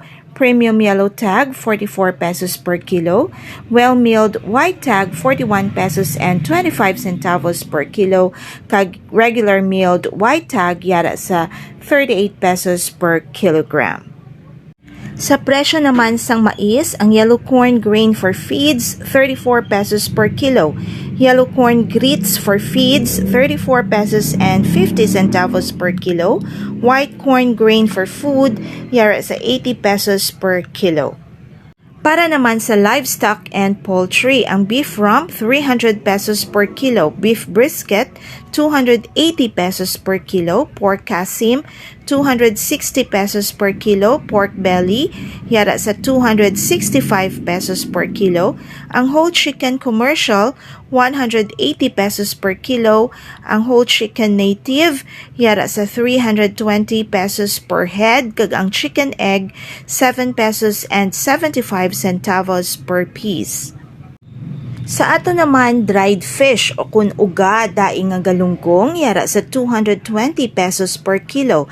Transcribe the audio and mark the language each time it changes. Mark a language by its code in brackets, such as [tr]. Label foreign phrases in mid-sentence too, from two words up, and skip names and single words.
[en] Premium yellow tag, 44 pesos per kilo. Well-milled white tag, 41 pesos and 25 centavos per kilo. Kag regular milled white tag, [hil] yara sa [en] 38 pesos per kilogram. [hil] Sa presyo naman sang mais, ang [en] yellow corn grain for feeds, 34 pesos per kilo. Yellow corn grits for feeds, 34 pesos and 50 centavos per kilo. White corn grain for food, [hil] yara sa [en] 80 pesos per kilo. [hil] Para naman sa [en] livestock and poultry, ang beef rump, 300 pesos per kilo. Beef brisket, 280 pesos per kilo. Pork kasim, 260 pesos per kilo. Pork belly, [hil] yara sa [en] 265 pesos per kilo. Ang whole chicken commercial, 180 pesos per kilo. Ang whole chicken native, [hil] yara sa [en] 320 pesos per head. [hil] Kag ang [en] chicken egg, 7 pesos and 75 centavos per piece. [hil] Sa ato naman, [en] dried fish [hil] o kun uga daing nga galunggong, yara sa 220 [en] pesos per kilo.